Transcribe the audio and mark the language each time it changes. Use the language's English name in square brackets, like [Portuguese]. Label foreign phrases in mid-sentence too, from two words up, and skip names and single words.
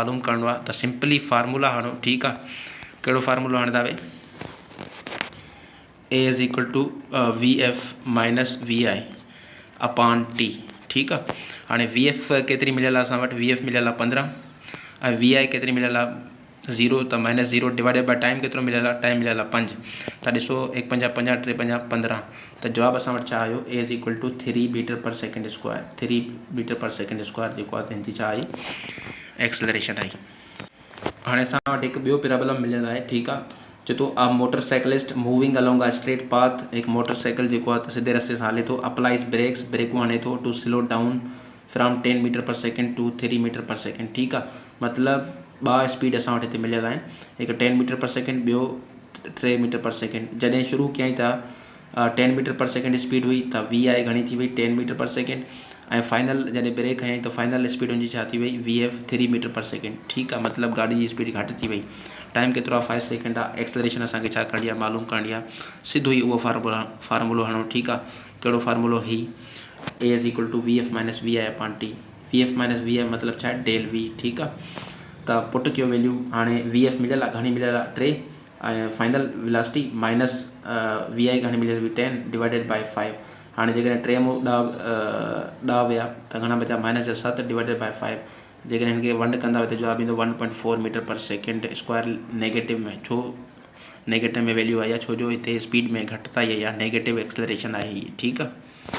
[Sindhi] मालूम करिणो आहे। त [English] simply formula [Sindhi] हणो। ठीकु आहे, कहिड़ो फार्मूलो हणंदा वे? [English] a is equal to v f minus v i upon t. [Sindhi] ठीकु आहे, हाणे [English] v f [Sindhi] केतिरी मिलियल आहे असां वटि? [English] v f [Sindhi] मिलियल आहे 15, ऐं [English] v i [Sindhi] केतिरी मिलियल आहे? ज़ीरो। त माइनस ज़ीरो [English] divided by time [Sindhi] केतिरो मिलियल आहे? टाइम मिलियल आहे 5। त ॾिसो 1 5 5 3 5 15, त जवाबु असां वटि छा आयो? [English] a is equal to 3 meter per second square. 3 meter per second square [Sindhi] जेको आहे तंहिंजी छा आई? एक्सेलरेशन आई। हाणे असां वटि हिकु ॿियो प्रॉब्लम मिलियल आहे। ठीकु आहे, चए थो [English] a motorcyclist moving along a straight path, [Sindhi] हिकु मोटरसाइकिल जेको आहे सिधे रस्ते सां हले थो, [English] applies brakes, [Sindhi] ब्रेकूं हणे थो [English] to slow down from 10 meter per second to 3 meter per second. [Sindhi] ठीकु आहे, मतिलबु 2 स्पीड असां वटि हिते मिलियल आहिनि, हिकु [English] 10 meter per second, [Sindhi] ॿियो [English] 3 meter per second. [Sindhi] जॾहिं शुरू कयईं त [English] 10 meter per second speed [Sindhi] हुई, त [English] v i [Sindhi] घणी थी वई? [English] 10 meter per second. [Sindhi] ऐं फाइनल जॾहिं ब्रेक हयईं त [English] final speed [Sindhi] हुनजी छा थी वई? [English] v f 3 meter per second. [Sindhi] ठीकु आहे, मतिलबु गाॾी जी स्पीड घटि थी वई। टाइम केतिरो आहे? 5 सेकेंड आहे। एक्सेलरेशन असांखे छा करणी आहे? मालूम करणी आहे। सिधो ई उहो फार्मूलो हणो। ठीकु आहे, कहिड़ो फार्मूलो? [English] ही a is equal to v f minus v i upon t. v f minus v i [Sindhi] मतिलबु छा आहे? [English] del v. [Sindhi] ठीकु आहे, त पुट कयो वैल्यू। हाणे [English] v f [Sindhi] मिलियल आहे, घणी मिलियल आहे? 3, ऐं [English] final velocity minus v i [Sindhi] घणी मिलियल हुई? [English] 10 divided by 5. [Sindhi] हाणे जेकॾहिं 3 मूं ॾह विया त घणा बचा? [English] -7 divided by 5. [Sindhi] जेकॾहिं हिनखे वंड कंदा त जवाबु ईंदो [English] 1.4 meter per second square negative [Sindhi] में। छो नेगेटिव में वैल्यू आई आहे? छो जो हिते स्पीड में घटिताई आई आहे, [English] negative acceleration [Sindhi] आहे हीअ। ठीकु आहे।